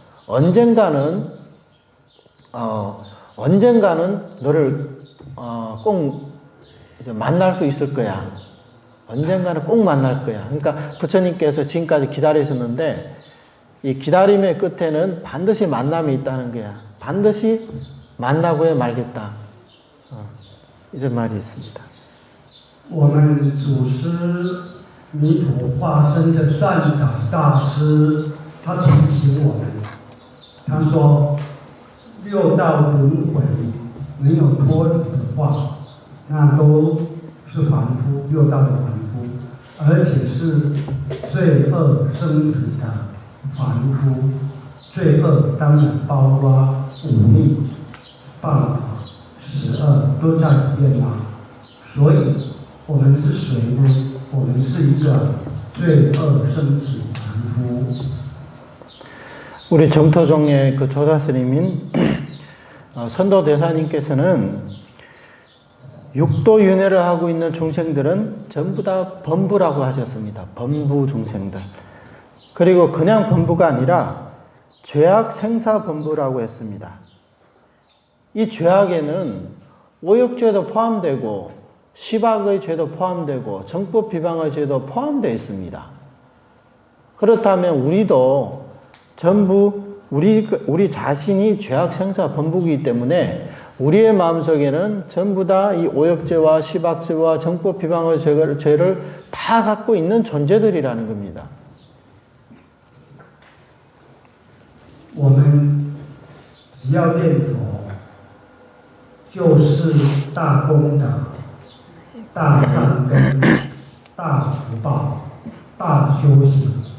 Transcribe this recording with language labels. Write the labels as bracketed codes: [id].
[ko] 언젠가는 너를 꼭 이제 만날 수 있을 거야. 언젠가는 꼭 만날 거야. 그러니까 부처님께서 지금까지 기다리셨는데 이 기다림의 끝에는 반드시 만남이 있다는 거야. 반드시 만나고야 말겠다. 이런 말이 있습니다. [zh] 我们祖师弥陀化身的善导大师，他提醒我们，他说6道轮回没有脱离的话，那都是凡夫，6道的凡夫，而且是罪恶生死的凡夫。罪恶当然包括忤逆、谤法、十恶都在里面嘛。所以我们是谁呢？我们是一个罪恶生死凡夫。 [ko] 우리 정토종의 그 조사스님인 선도대사님께서는 육도윤회를 하고 있는 중생들은 전부 다 범부라고 하셨습니다. 범부 중생들. 그리고 그냥 범부가 아니라 죄악 생사 범부라고 했습니다. 이 죄악에는 오욕죄도 포함되고 시박의 죄도 포함되고 정법 비방의 죄도 포함되어 있습니다. 그렇다면 우리도 전부 우리 자신이 죄악 생사 범부이기 때문에 우리의 마음속에는 전부 다 이 오욕죄와 시박죄와 정법 비방의 죄를 다 갖고 있는 존재들이라는 겁니다. [zh] 我们只要念佛，就是大功德、大善根、大福报、大修行。